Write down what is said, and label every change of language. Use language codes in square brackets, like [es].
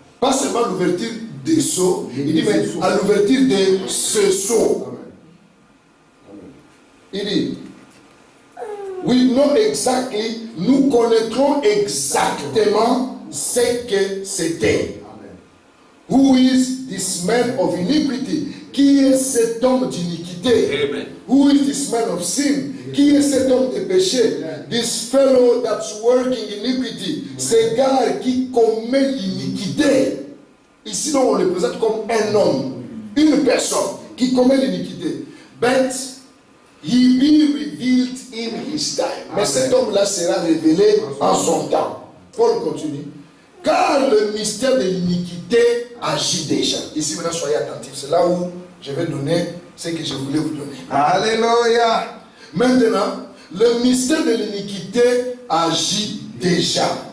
[fr] Pas seulement l'ouverture des sceaux, il dit, mais à l'ouverture de ce sceau. Il dit, [en] we know exactly, [fr] nous connaîtrons exactement ce que c'était. [en] Who is this man of iniquity? [fr] Qui est cet homme d'iniquité? Amen. [en] Who is this man of sin? [fr] Qui est cet homme de péché? [en] This fellow that's working iniquity. [fr] Ce gars qui commet l'iniquité. Ici, on le présente comme un homme, une personne qui commet l'iniquité. [en] But he be revealed in his time. [fr] Mais cet homme-là sera révélé en son temps. Paul continue. Car le mystère de l'iniquité agit déjà. Ici, maintenant, soyez attentifs. C'est là où je vais donner ce que je voulais vous donner. Alléluia. Maintenant, le mystère de l'iniquité agit déjà.